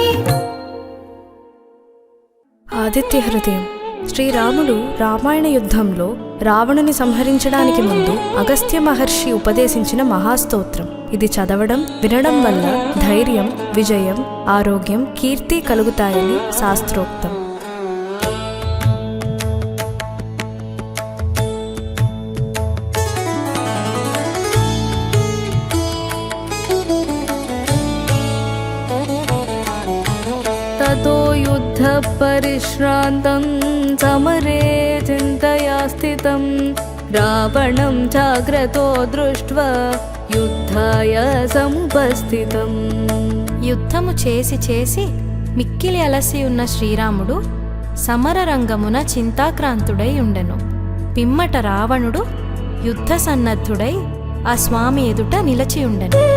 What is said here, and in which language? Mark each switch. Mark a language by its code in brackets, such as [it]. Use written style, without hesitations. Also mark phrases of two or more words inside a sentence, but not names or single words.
[te] ఆదిత్య హృదయం. శ్రీరాముడు రామాయణ యుద్ధంలో రావణుని సంహరించడానికి ముందు అగస్త్య మహర్షి ఉపదేశించిన మహాస్తోత్రం. ఇది చదవడం వినడం వల్ల ధైర్యం, విజయం, ఆరోగ్యం, కీర్తి కలుగుతాయని శాస్త్రోక్తం. [sa] ततो युद्ध परिश्रान्तं समरे चिन्तया स्थितं रावणं जाग्रतो दृष्ट्वा యుద్ధాయ సముపస్థితం. [te] యుద్ధము చేసి చేసి మిక్కిలి అలసి ఉన్న శ్రీరాముడు సమర రంగమున చింతాక్రాంతుడై ఉండెను. పిమ్మట రావణుడు యుద్ధ సన్నద్ధుడై ఆ స్వామి ఎదుట నిలచి ఉండెను.